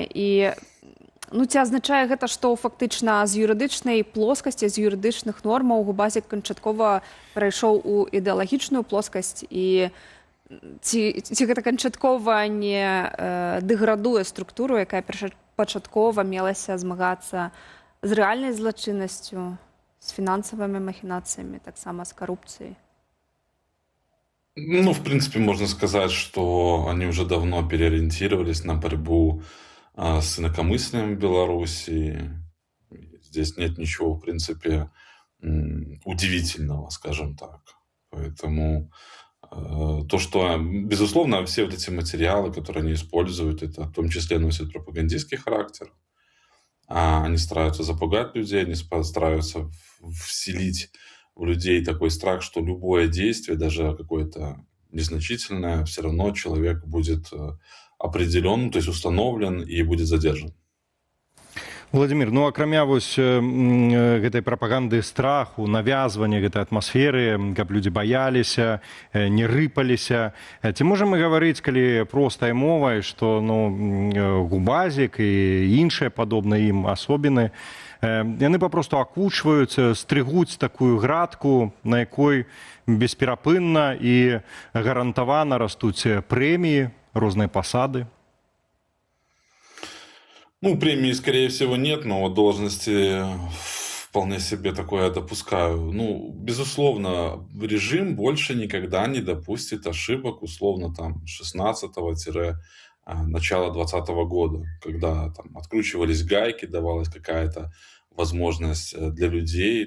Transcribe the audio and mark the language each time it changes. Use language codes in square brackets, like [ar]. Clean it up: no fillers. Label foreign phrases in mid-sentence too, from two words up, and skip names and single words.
[be] І Ну, ці азначае гэта, што фактычна з юрыдычнай плоскасці, з юрыдычных нормаў Губазік канчаткова перайшоў у ідэалагічную плоскасць, і ці гэта канчаткова не дэградуе структуру, якая першапачаткова мелася змагацца з рэальнай злачыннасцю, з фінансавымі махінацыямі, таксама з карупцыяй? Ну, [ru] в принципе, можно сказать, что они уже давно переориентировались на борьбу с инакомыслием в Беларуси. Здесь нет ничего, в принципе, удивительного, скажем так. Поэтому то, что, безусловно, все вот эти материалы, которые они используют, это в том числе носят пропагандистский характер. Они стараются запугать людей, они стараются вселить у людей такой страх, что любое действие, даже какое-то незначительное, все равно человек будет определен, то есть установлен и будет задержан. [be] Владимир, ну акрамя вось гэтай прапаганды страху, навязвання гэтай атмасферы, каб людзі баяліся, не рыпаліся, ці можам мы гаварыць, калі простай мовай, што Губазік і іншыя падобныя ім асобіны, яны папросту акучваюць, стрыгуць такую градку, на якой бесперапынна і гарантавана растуць прэміі, розныя пасады? Ну, [ru] премии, скорее всего, нет, но вот должности вполне себе такое допускаю. Ну, безусловно, режим больше никогда не допустит ошибок, условно, там, 16-начала 20 года, когда там откручивались гайки, давалась какая-то возможность для людей.